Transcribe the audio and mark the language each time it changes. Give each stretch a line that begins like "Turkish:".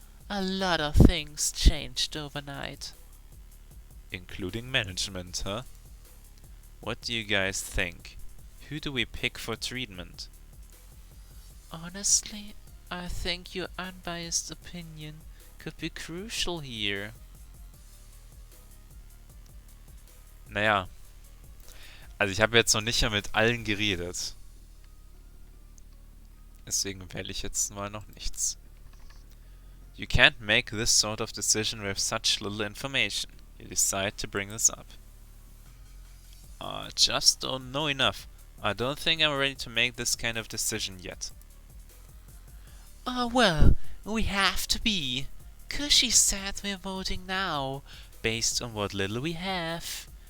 English: A lot of things changed overnight. Including management, huh? What do you guys think? Who do we pick for treatment? Honestly, I think your unbiased opinion could be crucial here.
German: Naja, also ich habe jetzt noch nicht mehr mit allen geredet. Deswegen wähle ich jetzt mal noch nichts.
English: You can't make this sort of decision with such little information. You decide to bring this up. Just don't know enough. I don't think I'm ready to make this kind of decision yet. Well, we have to be. Cushy said we're voting now, based on what little we have.